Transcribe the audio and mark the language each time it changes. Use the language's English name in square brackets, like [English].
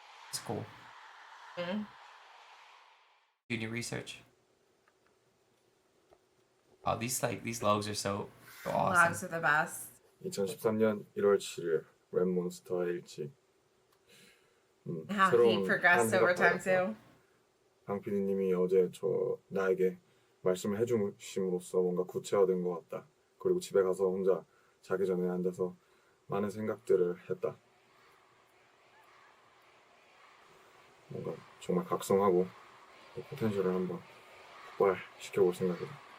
[English] It's cool. Do your research. Oh, these logs are so awesome. Logs are the best. [Korean] 2013년 1월 7일 랩몬스터의 일지. [English] How he progressed over time too. [Korean] 방 PD님이 어제 나에게 말씀을 해주심으로써 뭔가 구체화된 것 같다. 그리고 집에 가서 혼자 자기 전에 앉아서 많은 생각들을 했다. 뭔가 정말 각성하고 포텐셜을 한번 폭발시켜볼 생각이다.